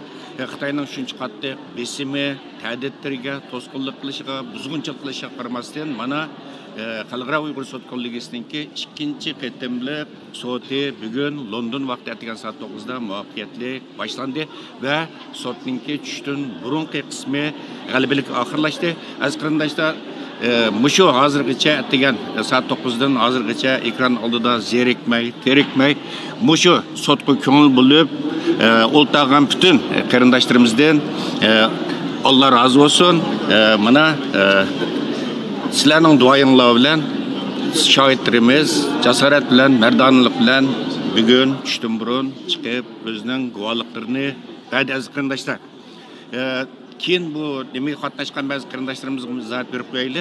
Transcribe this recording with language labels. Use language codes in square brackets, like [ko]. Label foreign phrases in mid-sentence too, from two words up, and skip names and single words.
[ug] Xitoyning shuncha qattiq besimi, ta'diddlariga, to'sqinlik qilishiga, buzg'unchilik qilishiga qaramasdan mana Xalqaro Uyg'ur sud kollegiyasiniki ikkinchi qatimliq sudi bugun London vaqti ertaga soat 9 da muvaffaqiyatli boshlandi va sudninki tushdan burungi qismi g'alabalik oxirlashdi. Aziz qarindoshlar, mushu hozirgacha degan soat 9 dan hozirgacha ekran oldida zerikmay, terikmay mushu sudga ko'ngil bo'lib o'ltag'an bütün qarindoshlarımızdan Allah razı olsun. Mana sizlarning duoyinglar bilan shohidlarimiz jasorat bilan, mardonlik bilan bugun tushdan burun chiqib o'zining guvohliklarini berdi aziz qarindoshlar. Keyin bu demak qatnashgan ba'zi qarindoshlarimizni izohat berib qo'yaylik.